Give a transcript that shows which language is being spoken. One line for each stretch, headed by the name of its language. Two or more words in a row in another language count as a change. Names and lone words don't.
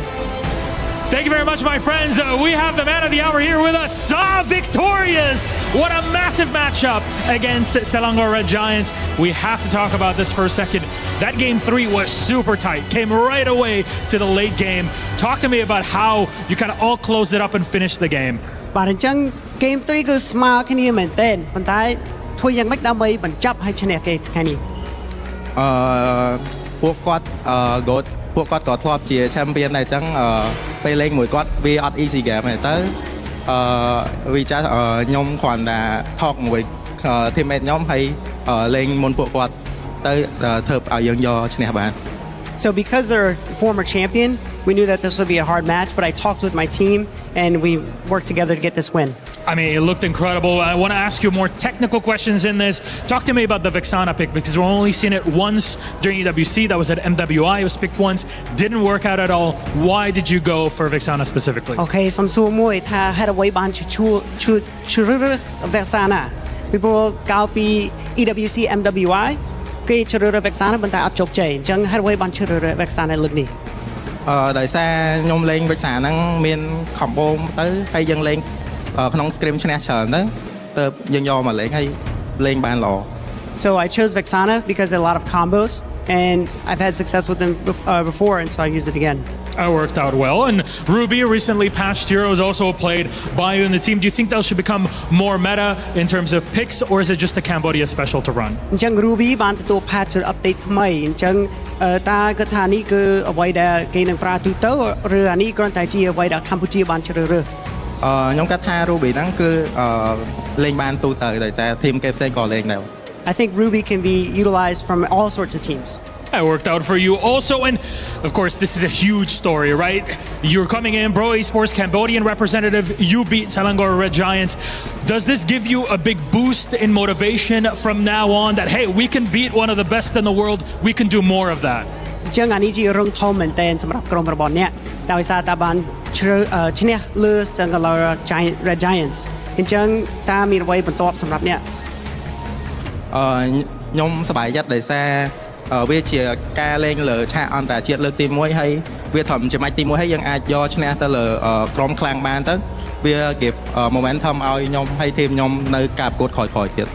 English: Thank you very much, my friends. We have the man of the hour here with us, Saw victorious. What a massive matchup against Selangor Red Giants. We have to talk about this for a second. That game 3 was super tight, came right away to the late game. Talk to me about how you kind of all closed it up and finished the game.
Khmer: បាទអញ្ចឹង Game 3 គឺស្មើគ្នាមែនទែនប៉ុន្តែធ្វើយ៉ាងម៉េចដើម្បីបញ្ចប់ហើយឈ្នះគេថ្ងៃនេះ ពួកគាត់ពួកគាត់ក៏ធ្លាប់ជា champion ដែរអញ្ចឹងពេលលេងមួយគាត់វាអត់
English: easy game
Khmer: ទេទៅវាចាស់ខ្ញុំគ្រាន់តែ talk មួយ teammate ខ្ញុំហើយលេងមុនពួកគាត់ទៅធ្វើឲ្យយើងយកឈ្នះបាន
English: So because they're former champion, we knew that this would be a hard match, but I talked with my team and we worked together to get this win. I mean, it looked incredible. I want to ask you more technical questions in this. Talk to me about the Vexana pick, because we've only seen it once during EWC. That was at MWI. It was picked once. Didn't work out at all. Why did you go for Vexana specifically?
Khmer: Okay, សំសួរមួយថាហេតុអ្វីបានឈ្នះ Vexana ពីព្រោះកាលពី EWC MWI គេជ្រើសរើស Vexana ប៉ុន្តែអត់ជោគជ័យអញ្ចឹងហេតុអ្វីបានជ្រើសរើស Vexana លើកនេះ ដោយសារខ្ញុំលេង Vexana ហ្នឹងមាន combo ទៅហើយយើងលេងក្នុង scrim ឈ្នះច្រើនទៅទើបយើងយកមកលេងហើយលេងបានល្អ
English: So I chose Vexana because there are a lot of combos and I've had success with them before, and so I used it again. It worked out well. And Ruby, recently patched heroes, also played by you in the team. Do you think that should become more meta in terms of picks, or is it just a Cambodia special to run?
Khmer: អញ្ចឹង Ruby បានទទួល patch update ថ្មីអញ្ចឹងតើគិតថានេះគឺអ្វីដែលគេនឹងប្រើទូទៅឬអានេះគ្រាន់តែជាអ្វីដែលកម្ពុជាបានជ្រើសរើស ខ្ញុំគិតថា Ruby ហ្នឹងគឺលេងបានទូទៅដោយសារ team គេផ្សេងក៏លេងដែរ
English: I think Ruby can be utilized from all sorts of teams. It worked out for you also, and of course this is a huge story, right? You're coming in, Pro Esports Cambodian representative, you beat Selangor Red Giants. Does this give you a big boost in motivation from now on that, hey, we can beat one of the best in the world, we can do more of that?
Khmer: អញ្ចឹងអានេះជារឿងធំមែនទែនសម្រាប់ក្រុមរបស់អ្នកដោយសារតែបានឈ្នះលើ Selangor Red Giants អញ្ចឹងតើមានអ្វីបន្ទាប់សម្រាប់អ្នក ខ្ញុំសប្បាយចិត្តដោយសារវាជាការលេងលើឆាកអន្តរជាតិលើកទី1ហើយវាត្រឹមជាម៉ាច់ទី1ហើយយើងអាចយកឈ្នះទៅលើក្រុមខ្លាំងបានទៅវា
English: give momentum
Khmer: ឲ្យខ្ញុំហើយ team ខ្ញុំនៅការប្រកួតក្រោយៗទៀត